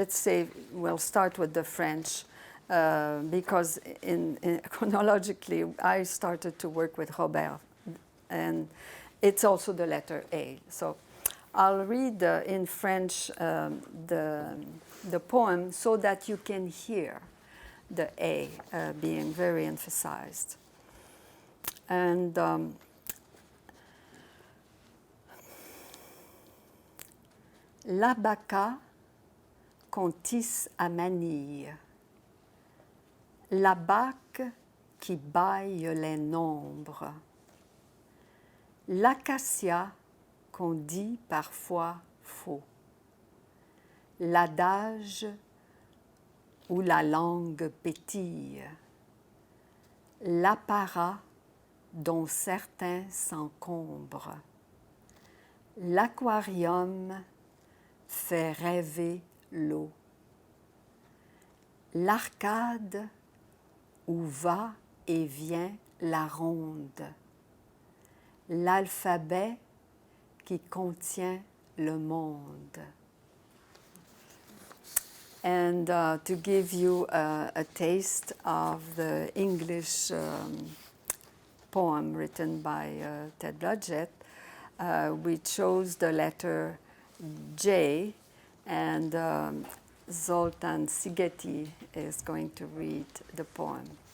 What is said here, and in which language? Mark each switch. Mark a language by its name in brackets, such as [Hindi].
[English] Let's say we'll start with the French because chronologically I started to work with Robert, and it's also the letter A. So I'll read in French the poem so that you can hear the A being very emphasized. [French] And l'abaca qu'on tisse à Manille, la bac qui baille les nombres, l'acacia qu'on dit parfois faux, l'adage où la langue pétille, l'apparat dont certains s'encombrent, l'aquarium fait rêver l'eau, l'arcade où va et vient la ronde, l'alphabet qui contient le monde. [English] And to give you a taste of the English poem written by Ted Blodgett, we chose the letter J, and Zoltán Szigeti is going to read the poem.